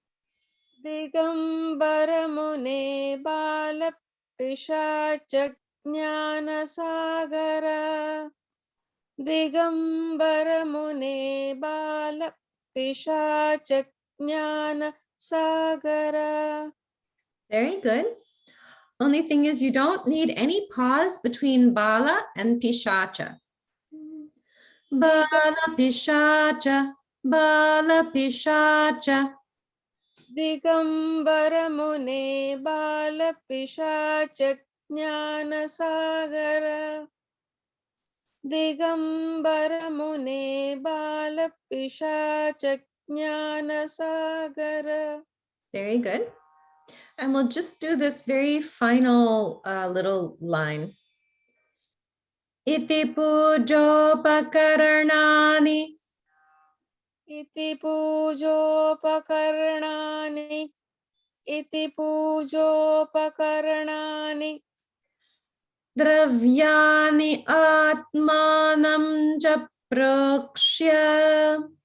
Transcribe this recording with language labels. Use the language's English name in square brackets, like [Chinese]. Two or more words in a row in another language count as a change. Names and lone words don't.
[Sanskrit] Digambaramune Bala Pishacha Jnana Sagara. Digambaramune Bala Pishacha Jnana Sagara. [English] Very good. Only thing is you don't need any pause between Bala and Pishacha. [Sanskrit] Bala Pishacha, Bala Pishacha. Digambaramune Bala Pishacha Jnana Sagara. Digambaramune Bala Pishacha Jnana Sagara. [English] Very good. And we'll just do this very final little line. [Sanskrit] Iti pujopakarnani. Iti pujopakarnani. Iti pujopakarnani. Dravyani atmanam cha prokshya.